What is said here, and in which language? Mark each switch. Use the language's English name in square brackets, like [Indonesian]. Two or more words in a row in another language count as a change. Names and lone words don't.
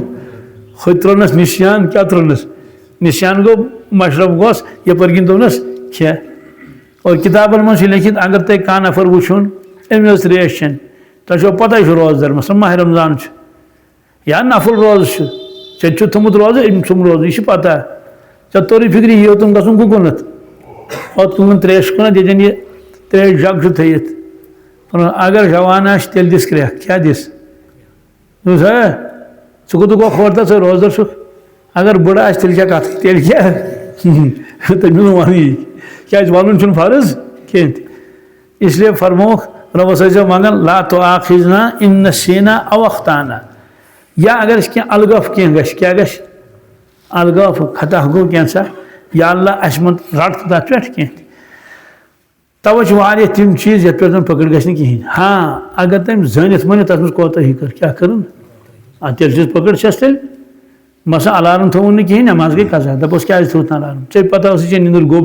[Kashmiri] ہوٚتہِ ترٛوونس نِشان کیٛاہ ترٛوونس نِشان گوٚو مشرف گوس یپٲرۍ کِنۍ دوٚپنس کھےٚ اور کتابن منٛز چھُ لیکھِتھ اگر تۄہہِ کانٛہہ نفر وٕچھُن أمۍ ٲس تریش چٮ۪نۍ تۄہہِ چھو پتہ یہِ چھُ روزدر مثلاً ماہ رمضان چھُ یا نفل روزٕ چھُ ژےٚ چھُ تھوٚمُت روزٕ أمۍ ژھُن روزٕ یہِ چھِ پتہ ژےٚ توٚرُے فِکرِ یہِ اوتُن گژھُن گُگُنتھ اور تُلُن تریش کُنتھ ییٚتٮ۪ن یہِ تریش جگ چھُ تھٲیِتھ اگر جوان آسہِ تیٚلہِ دِس کرٛٮ۪کھ کیٛاہ دِس دوٚپُس ہے ژٕ کوٚت گوٚو کھور تہٕ ژٕ روزدر چھُکھ اگر بٕڑٕ آسہِ تیٚلہِ کیٛاہ کتھ تیٚلہِ کیٛاہ تٔمۍ چھُنہٕ وننٕے کیٛازِ ونُن چھُنہٕ فرض کینٛہہ تہِ [Urdu] اس لیے [Kashmiri] فرموکھ رۄبس ٲسۍزیو منگان [Arabic] لا تؤاخذنا ان نسینا او اخطانا [Kashmiri] یا اگر أسۍ کینٛہہ الگف کینٛہہ گژھِ کیٛاہ گژھِ الگف خطا گوٚو کینٛژھا یا اللہ اَسہِ مہ رٹ تہٕ تتھ پٮ۪ٹھ کینٛہہ تہِ توے چھِ واریاہ تِم چیٖز یتھ پٮ۪ٹھ زن پکڑ گژھِ نہٕ کِہیٖنۍ ہاں اگر تٔمۍ زٲنِتھ مٲنِتھ تتھ منٛز کوتاہی کٔر کیٛاہ کٔرٕن تیٚلہِ چھس پکڑ چھس تیٚلہِ مثلاً الارم تھوٚوُن نہٕ کِہیٖنۍ نٮ۪ماز گٔے قضا دپوس کیٛازِ تھوٚوُتھ نہٕ الارم ژےٚ پتہ ٲسٕے ژےٚ نِندٕر گوٚب